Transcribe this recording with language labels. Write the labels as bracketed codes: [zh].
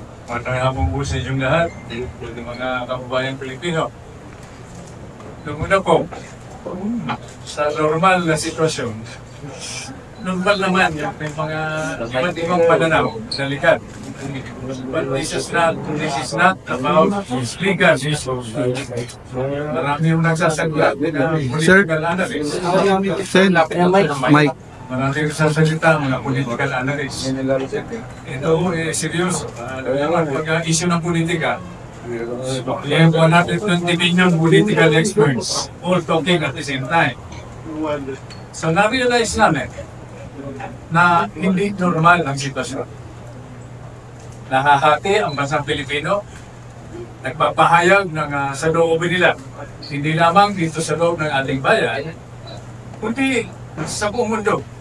[tl] Magandang hapon po sa inyong lahat, mga kababayang Pilipino. Noong una po, sa normal na sitwasyon, normal naman yung mga iba't ibang pananaw sa likad. [en] But this is not about legal issues. [tl] Marami yung nagsasaglat na political analyst. Sir, Mike. Marami yung sasalita mga political analyst. Ito seryoso. Pag-issue ng politika, [en] we have 120 million political experts all talking at the same time. [tl] So na-realize namin na hindi normal ang sitwasyon. Nahahati ang bansang Pilipino, nagpapahayag ng saloobin nila. Hindi lamang dito sa loob ng ating bayan, kundi sa buong mundo.